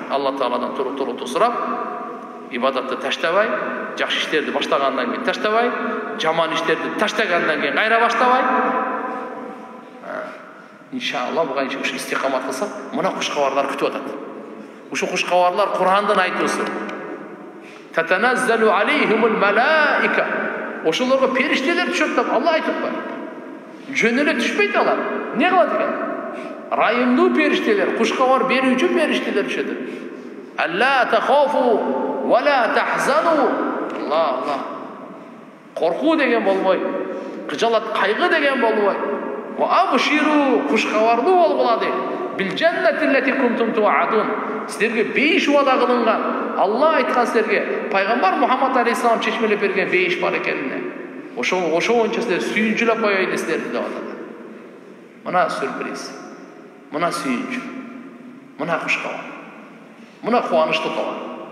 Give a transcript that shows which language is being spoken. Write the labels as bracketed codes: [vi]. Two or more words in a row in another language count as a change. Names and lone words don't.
[ky] Алла Тааладан туру сурап, ибадатты таштабай, жакшы иштерди баштагандан кийин таштабай, жаман иштерди таштагандан кийин кайра баштабай. Иншалла буга ушу истикамат кылсак, мына кушкабарлар күтүп атат. Ушу кушкабарлар Курандын айтуусу. [ar] تتنزل عليهم الملائكة. [ky] Ошолорго периштелер түшөт деп Алла айтып бар. Жөн эле түшпөйт алар. Не кылат экен? Райымдуу периштелер, кушкабар берүүчү периштелер түшөт. [ar] ألا تخافوا ولا تحزنوا. Алла. [ky] Коркуу деген болбой, кыжалат, кайгы деген болбой. [ar] وأبشروا, [ky] кушкабардуу болгула деп. [ar] بالجنة التي كنتم توعدون. [ky] Силерге бейиш вада кылынган. Алла айткан силерге, пайгамбар Мухаммад алейхиссалам чечмелеп берген бейиш бар экенине. Ошо боюнча силер сүйүнчүлөп коёйлу силерди деп атат. Мына сюрприз. Мына сүйүнчү. Мына кушкабар. Мына кубанычтуу кабар.